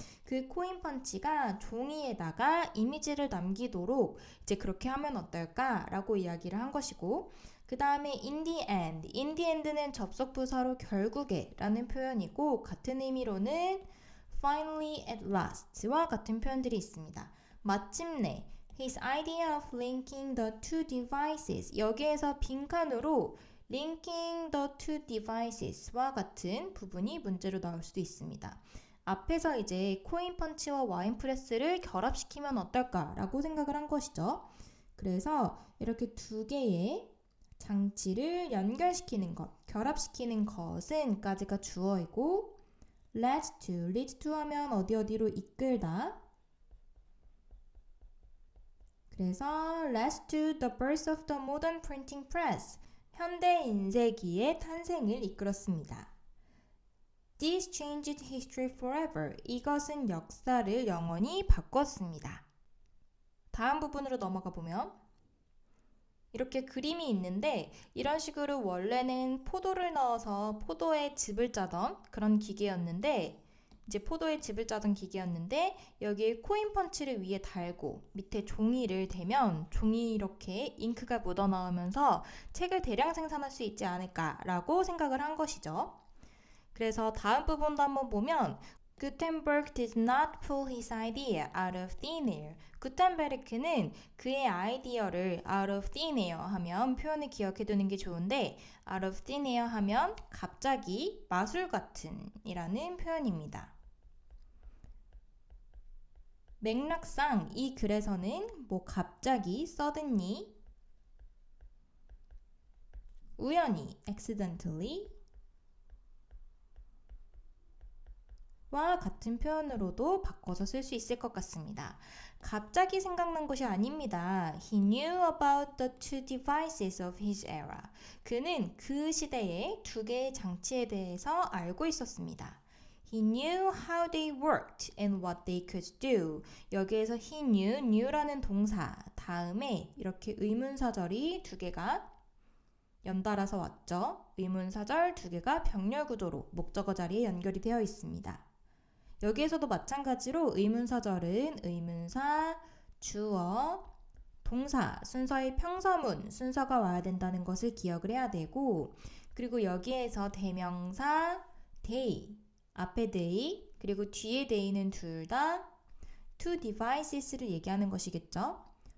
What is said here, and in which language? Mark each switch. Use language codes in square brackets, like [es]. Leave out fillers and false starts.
[ko] 그 코인 펀치가 종이에다가 이미지를 남기도록 이제 그렇게 하면 어떨까 라고 이야기를 한 것이고 그 다음에 in the end는 접속 부사로 결국에 라는 표현이고 같은 의미로는 finally at last와 같은 표현들이 있습니다. 마침내 [en] his idea of linking the two devices, [ko] 여기에서 빈칸으로 [en] linking the two devices와 [ko] 같은 부분이 문제로 나올 수도 있습니다. 앞에서 이제 코인 펀치와 와인 프레스를 결합시키면 어떨까 라고 생각을 한 것이죠. 그래서 이렇게 두 개의 장치를 연결시키는 것, 결합시키는 것은 까지가 주어이고 lead to 하면 어디로 이끌다. 그래서 [en] led to the birth of the modern printing press, [ko] 현대 인쇄기의 탄생을 이끌었습니다. [en] This changed history forever, [ko] 이것은 역사를 영원히 바꿨습니다. 다음 부분으로 넘어가 보면 이렇게 그림이 있는데 이런 식으로 원래는 포도를 넣어서 포도에 즙을 짜던 그런 기계였는데 이제 포도에 즙을 짜던 기계였는데 여기에 코인 펀치를 위에 달고 밑에 종이를 대면 종이 이렇게 잉크가 묻어나오면서 책을 대량 생산할 수 있지 않을까라고 생각을 한 것이죠. 그래서 다음 부분도 한번 보면 [en] Gutenberg did not pull his idea out of thin air. [ko] 구텐베르크는 그의 아이디어를 out of thin air 하면 표현을 기억해 두는 게 좋은데 out of thin air 하면 갑자기 마술 같은 이라는 표현입니다. 맥락상 이 글에서는 갑자기 suddenly, 우연히 accidentally 와 같은 표현으로도 바꿔서 쓸 수 있을 것 같습니다. 갑자기 생각난 것이 아닙니다. [en] He knew about the two devices of his era. [ko] 그는 그 시대의 두 개의 장치에 대해서 알고 있었습니다. [en] He knew how they worked and what they could do. [ko] 여기에서 he knew라는 동사 다음에 이렇게 의문사절이 두 개가 연달아서 왔죠. 의문사절 두 개가 병렬 구조로 목적어 자리에 연결이 되어 있습니다. 여기에서도 마찬가지로 의문사절은 의문사, 주어, 동사, 순서의 평서문, 순서가 와야 된다는 것을 기억을 해야 되고 그리고 여기에서 대명사, they, 앞에 they, 그리고 뒤에 they는 둘 다 two devices를 얘기하는 것이겠죠.